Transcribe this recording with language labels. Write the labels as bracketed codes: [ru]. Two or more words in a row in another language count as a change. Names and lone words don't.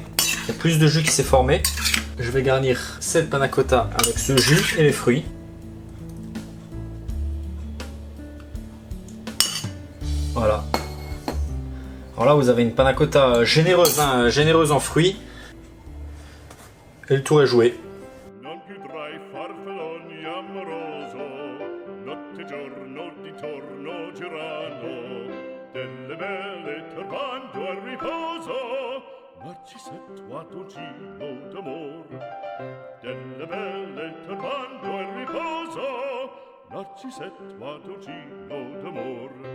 [fr] Il y a plus de jus qui s'est formé. Je vais garnir cette panna cotta avec ce jus et les fruits. Voilà. Alors là, vous avez une panna cotta généreuse, hein, généreuse en fruits. Et le tour est joué. [it] Narcisetto Adugino d'amor, delle belle turbando e riposo, Narcisetto Adugino d'amor.